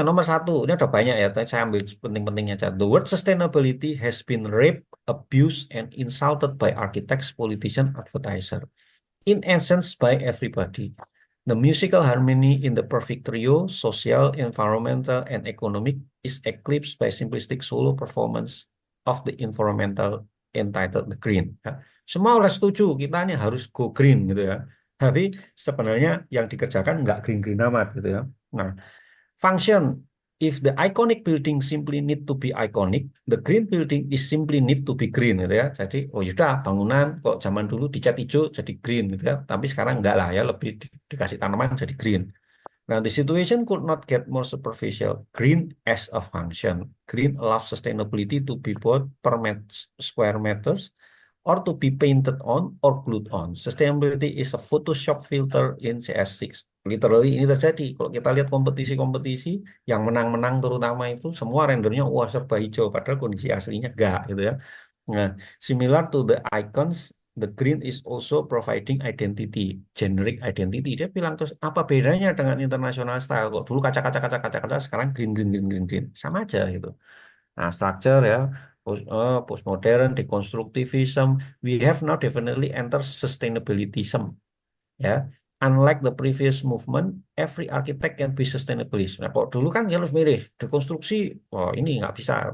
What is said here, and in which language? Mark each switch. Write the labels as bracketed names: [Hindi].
[Indonesian] Nomor satu, ini ada banyak ya, tapi saya ambil penting-pentingnya aja. [English] The word sustainability has been raped, abused, and insulted by architects, politicians, advertisers. In essence, by everybody. The musical harmony in the perfect trio, social, environmental, and economic, is eclipsed by simplistic solo performance of the environmental entitled The Green. Ya. [Indonesian] Semua udah setuju, kita ini harus go green gitu ya. Tapi sebenarnya yang dikerjakan nggak green-green amat gitu ya. [English] Nah, function. If the iconic building simply need to be iconic, the green building is simply need to be green [Indonesian] gitu ya. Jadi, oh yaudah bangunan kok zaman dulu dicat hijau jadi green gitu ya. Tapi sekarang enggak lah ya, lebih dikasih tanaman jadi green. [English] Now, the situation could not get more superficial. Green as a function. Green allows sustainability to be both per square meters or to be painted on or glued on. Sustainability is a Photoshop filter in CS6. [Indonesian] Literally ini terjadi. Kalau kita lihat kompetisi-kompetisi yang menang-menang terutama itu semua rendernya wah serba hijau padahal kondisi aslinya enggak gitu ya. [English] Nah, similar to the icons, the green is also providing identity, generic identity. [Indonesian] Dia bilang terus apa bedanya dengan international style? Kok dulu kaca-kaca sekarang green green green green green. Sama aja gitu. [English] Nah, structure ya, postmodern, deconstructivism, we have now definitely entered sustainabilityism. Ya, unlike the previous movement, every architect can be sustainabilist. [Indonesian] Nah, kok dulu kan dia harus milih dekonstruksi, oh ini nggak bisa.